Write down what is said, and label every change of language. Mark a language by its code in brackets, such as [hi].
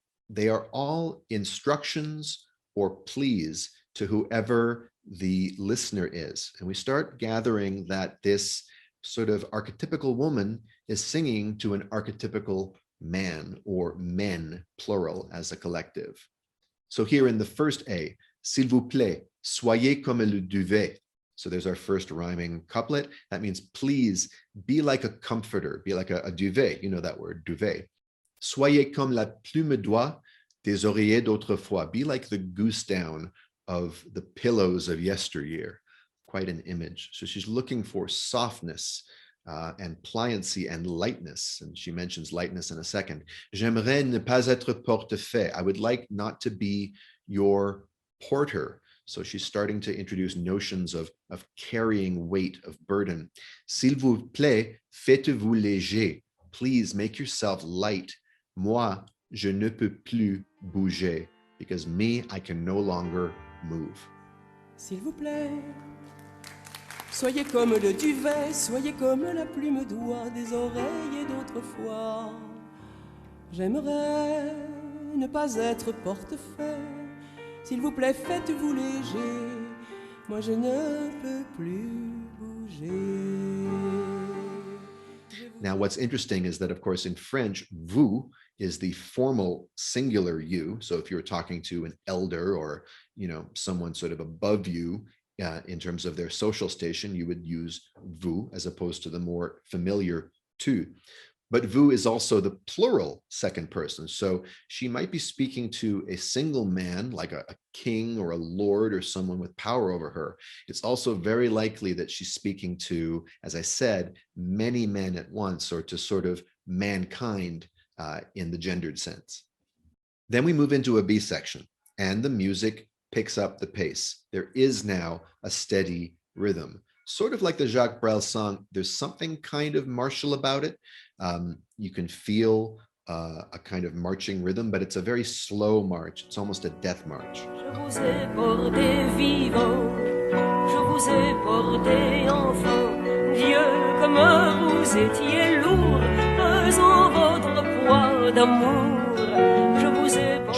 [en] They are all instructions or pleas to whoever the listener is. And we start gathering that this sort of archetypical woman is singing to an archetypical man, or men, plural, as a collective. So here in the first A, [fr] s'il vous plaît, soyez comme le duvet. [en] So there's our first rhyming couplet. That means, please be like a comforter, be like a duvet. You know that word, duvet. [fr] Soyez comme la plume d'oie des oreillers d'autrefois. [en] Be like the goose down of the pillows of yesteryear. Quite an image. So she's looking for softness and pliancy and lightness. And she mentions lightness in a second. [fr] J'aimerais ne pas être portefeuille. [en] I would like not to be your porter. So she's starting to introduce notions of carrying weight, of burden. [fr] S'il vous plaît, faites-vous léger. [en] Please make yourself light. [fr] Moi, je ne peux plus bouger, [en] because me, I can no longer move. [fr] S'il vous plaît, soyez comme le duvet, soyez comme la plume d'oie des oreillers d'autrefois. J'aimerais ne pas être portefeuille. S'il vous plaît, faites-vous léger. Moi, je ne peux plus bouger. [en] Now, what's interesting is that, of course, in French, vous is the formal singular you. So if you're talking to an elder or, someone sort of above you in terms of their social station, you would use vous as opposed to the more familiar tu. But vous is also the plural second person. So she might be speaking to a single man, like a king or a lord or someone with power over her. It's also very likely that she's speaking to, as I said, many men at once, or to sort of mankind in the gendered sense. Then we move into a B section, and the music picks up the pace. There is now a steady rhythm. Sort of like the Jacques Brel song, there's something kind of martial about it. You can feel a kind of marching rhythm, but it's a very slow march. It's almost a death march. [fr] Je vous ai porté vivant, je vous ai porté enfant. Dieu, comme vous étiez lourd, pesant votre poids d'amour. Je vous ai porté.